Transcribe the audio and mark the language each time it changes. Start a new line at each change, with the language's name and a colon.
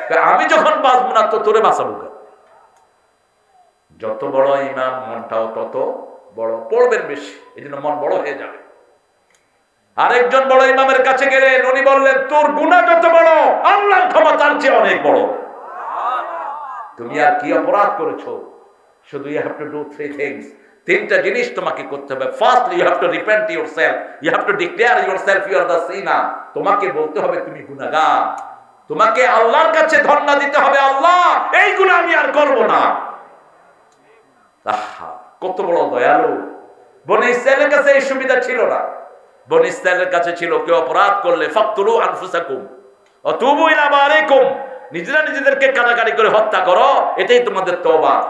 Bangla: আমি যখন বাঁচবো না তো তোরে বাঁচাবো কেন? যত বড় ইমাম, মনটাও তত বড়, পড়বেন বেশি, এই জন্য মন বড় হয়ে যাবে। আরেকজন বড় ইমামের কাছে গেলেন, উনি বললেন, তোর গুনাহ যত বড়, আল্লাহর ক্ষমা তার চেয়ে অনেক বড়। তুমি আর কি অপরাধ করেছো? শুধু
English: you have to do 3 things,
Bangla: 3টা জিনিস তোমাকে করতে হবে।
English: Firstly you have to repent yourself, you have to declare yourself you are the sinner।
Bangla: তোমাকে বলতে হবে তুমি গুনাহগার, তোমাকে আল্লাহর কাছে ধর্ণা দিতে হবে, আল্লাহ এই গুনাহ আমি আর করব না। আহা, কত বড় দয়ালু! বনি ইসরাইলের কাছে এই সুবিধা ছিল না। বনি ইসরাইলের কাছে ছিল, কেউ অপরাধ করলে
Arabic: ফাকতুলু আনফুসাকুম ওয়া তুবু ইলা বারিকুম,
Bangla: নিজেরা নিজেদেরকে কাটাকাটি করে হত্যা করো, এটাই তোমাদের তওবা।